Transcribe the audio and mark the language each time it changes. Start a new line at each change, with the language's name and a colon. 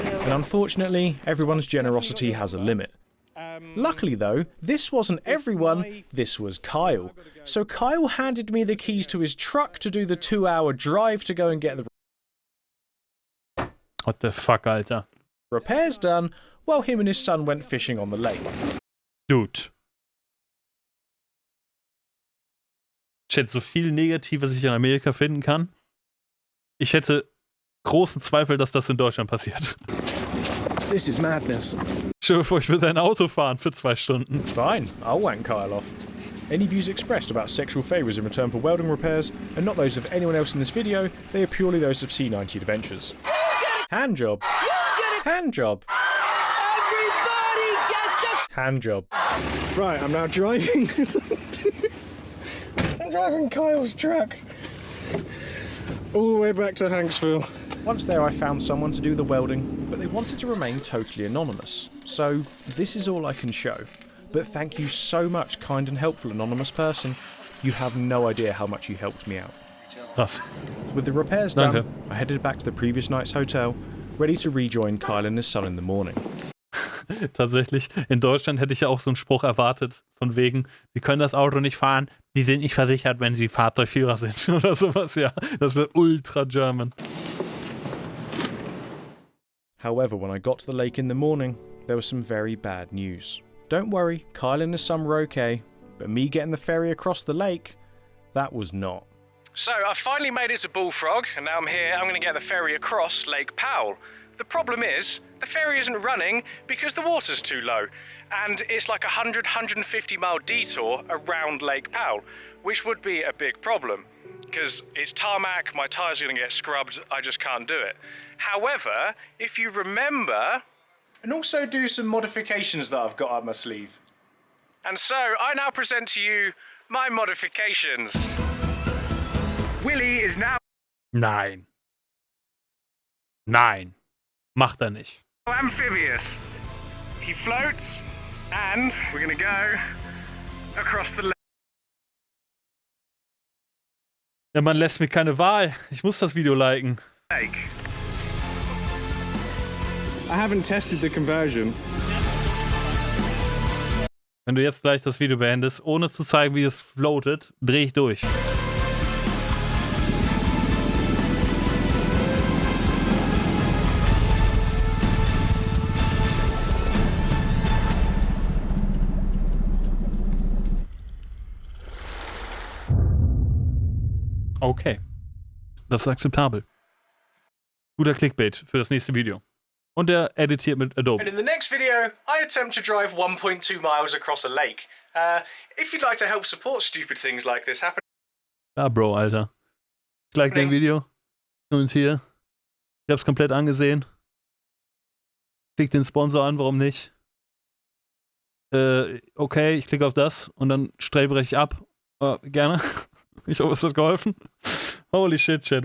English: And unfortunately, everyone's generosity has a limit. Luckily though, this wasn't everyone, this was Kyle. So Kyle handed me the keys to his truck to do the 2-hour drive to go and get the What the fuck,
German: Alter?
English: repairs done, while him and his son went fishing on the lake. Dude.
German: Chat, so viel Negatives ich in Amerika finden kann. Ich hätte großen Zweifel, dass das in Deutschland passiert.
English: This is madness.
German: Stell dir vor, ich würde ein Auto fahren für 2 Stunden.
English: Fine, I'll wank Kyle off. Any views expressed about sexual favours in return for welding repairs are not those of anyone else in this video, they are purely those of C90 Adventures. Hand job. Hand job. Everybody gets a Hand job. Right, I'm now driving. I'm driving Kyle's truck. All the way back to Hanksville. Once there I found someone to do the welding, but they wanted to remain totally anonymous. So this is all I can show. But thank you so much, kind and helpful anonymous person. You have no idea how much you helped me out.
German: Krass.
English: With the repairs
German: Danke.
English: done, I headed back to the previous night's hotel, ready to rejoin Kyle and his son in the morning.
German: Tatsächlich, in Deutschland hätte ich ja auch so einen Spruch erwartet, von wegen, sie können das Auto nicht fahren, die sind nicht versichert, wenn sie Fahrzeugführer sind oder sowas, ja. Das wäre ultra German.
English: However, when I got to the lake in the morning, there was some very bad news. Don't worry, Kyle and his son were okay, but me getting the ferry across the lake, that was not. So, I finally made it to Bullfrog, and now I'm here. I'm going to get the ferry across Lake Powell. The problem is, the ferry isn't running because the water's too low, and it's like a 150 mile detour around Lake Powell, which would be a big problem, because it's tarmac, my tyres are going to get scrubbed, I just can't do it. However, if you remember... And also do some modifications that I've got up my sleeve. And so, I now present to you my modifications. Willy is now
German: Nein. Nein. Macht er nicht.
English: amphibious. He floats, and we're gonna go across the
German: Ja, man lässt mir keine Wahl. Ich muss das Video liken.
English: lake. I haven't tested the conversion.
German: Wenn du jetzt gleich das Video beendest, ohne zu zeigen, wie es floatet, drehe ich durch. Okay. Das ist akzeptabel. Guter Clickbait für das nächste Video. Und er editiert mit Adobe.
English: And in the next video, I attempt to drive 1.2 miles across a lake. If you'd like to help support stupid things like this happen.
German: Ja, Bro, Alter. Like dein Video. Und hier. Ich hab's komplett angesehen. Klick den Sponsor an, warum nicht? Okay, ich klicke auf das und dann strebre ich ab. Gerne. Ich hoffe, es hat geholfen.
English: Holy shit,
German: Chat.